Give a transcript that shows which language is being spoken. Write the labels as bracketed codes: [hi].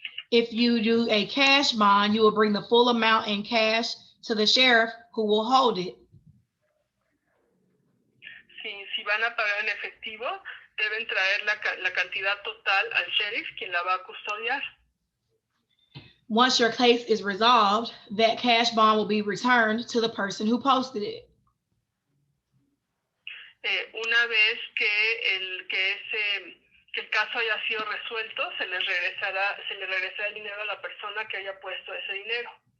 [en] If you do a cash bond, you will bring the full amount in cash to the sheriff, who will hold it. [es] Si van a pagar en efectivo, deben traer la cantidad total al sheriff, quien la va a custodiar. [en] Once your case is resolved, that cash bond will be returned to the person who posted it. [es] Una vez que el caso haya sido resuelto, se le regresará el dinero a la persona que haya puesto ese dinero.